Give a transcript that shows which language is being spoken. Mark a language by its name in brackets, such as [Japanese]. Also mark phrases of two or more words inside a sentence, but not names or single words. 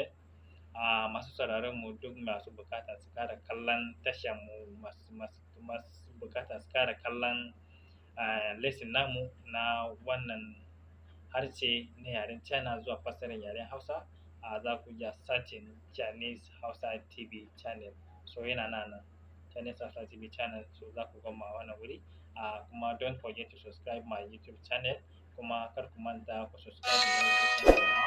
[Hausa] Masu sauraron mu duk masu bukata su kara kallon tashar mu, masu bukata su kara kallon lesson namu na wannan harshe na yaren China zuwa fassarar yaren Hausa, za ku iya searching Chinese Hausa TV channel. So yana nan Chinese Hausa TV channel, so za ku gama wannan wuri. [English] Kuma don't forget to subscribe my YouTube channel, [Hausa] kuma kar ku manta ku [English] subscribe my YouTube channel.